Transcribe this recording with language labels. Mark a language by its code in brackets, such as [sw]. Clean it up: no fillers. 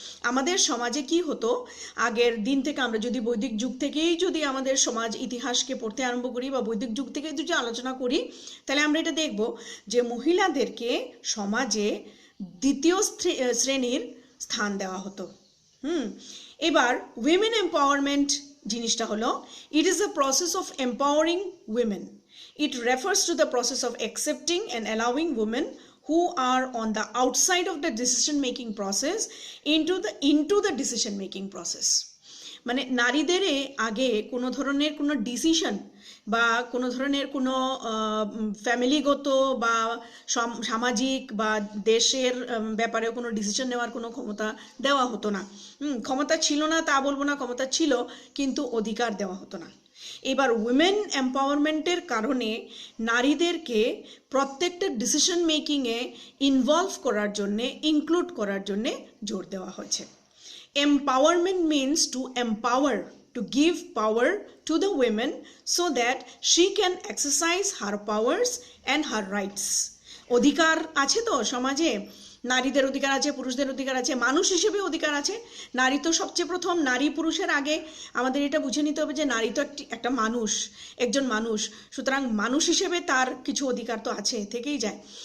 [bn] আমাদের সমাজে কি হতো, আগের দিন থেকে আমরা যদি বৈদিক যুগ থেকেই যদি আমাদের সমাজ ইতিহাসকে পড়তে আরম্ভ করি বা বৈদিক যুগ থেকে যদি আলোচনা করি, তাহলে আমরা এটা দেখব যে মহিলাদেরকে সমাজে দ্বিতীয় শ্রেণীর স্থান দেওয়া হতো। এবার উইমেন এম্পাওয়ারমেন্ট জিনিসটা হলো, [en] it is a process of empowering women. It refers to the process of accepting and allowing women who are on the outside of the decision making process into the decision making process. [bn] মানে নারীদের আগে কোনো ধরনের কোনো decision বা কোনো ধরনের কোনো ফ্যামিলিগত বা সামাজিক বা দেশের ব্যাপারে কোনো ডিসিশন নেওয়ার কোনো ক্ষমতা দেওয়া হতো না। ক্ষমতা ছিল না তা বলবো না, ক্ষমতা ছিল কিন্তু অধিকার দেওয়া হতো না। এবার উইমেন এম্পাওয়ারমেন্টের কারণে নারীদেরকে প্রত্যেকটা ডিসিশন মেকিংয়ে ইনভলভ করার জন্যে, ইনক্লুড করার জন্যে জোর দেওয়া হয়েছে। [en] Empowerment means to empower, to give power to the women so that she can exercise her powers and her rights. [bn] অধিকার আছে তো সমাজে, নারীদের অধিকার আছে, পুরুষদের অধিকার আছে, মানুষ হিসেবে অধিকার আছে। নারী তো সবচেয়ে প্রথম, নারী পুরুষের আগে আমাদের এটা বুঝে নিতে হবে যে নারী তো একটা মানুষ, একজন মানুষ, সুতরাং মানুষ হিসেবে তার কিছু অধিকার তো আছে, থেকেই যায়।